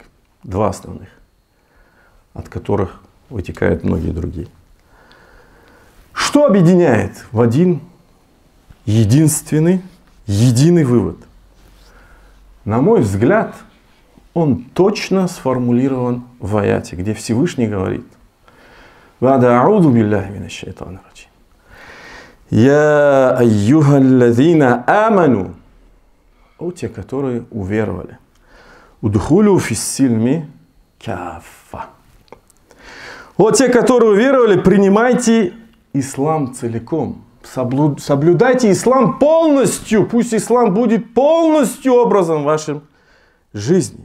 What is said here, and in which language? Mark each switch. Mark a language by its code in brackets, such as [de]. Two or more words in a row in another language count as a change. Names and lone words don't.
[ru] Два основных, от которых вытекают многие другие. Что объединяет в один единственный, единый вывод? На мой взгляд, он точно сформулирован в аяте, где Всевышний говорит: [ar] «وأعوذ بالله من الشيطان الرجيم. يا أيها الذين آمنوا». [ru] О, те, которые уверовали. [ar] «ادخلوا في السلم كافة». [ru] О, те, которые уверовали, принимайте ислам целиком. Соблюдайте ислам полностью. Пусть ислам будет полностью образом вашей жизни.